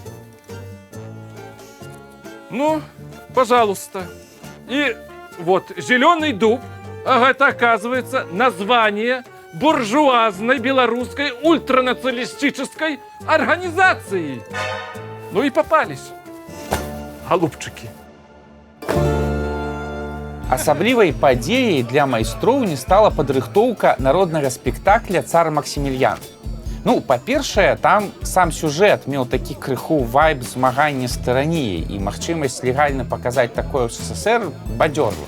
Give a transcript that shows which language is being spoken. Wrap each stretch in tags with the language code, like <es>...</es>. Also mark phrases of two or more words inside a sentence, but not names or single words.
<ru>Ну, пожалуйста. И вот зеленый дуб, ага, это оказывается название буржуазной белорусской ультранационалистической организации. Ну и попались, голубчики.</ru> <be>Асаблівай падзеяй для майстроўні стала падрыхтоўка народнага спектакля «Цар Максімільян». Ну, па-першае, там сам сюжэт меў такі крыху вайб змагання з тыраніяй, і магчымасць легальна паказаць такое ў СССР бадзёрла.</be>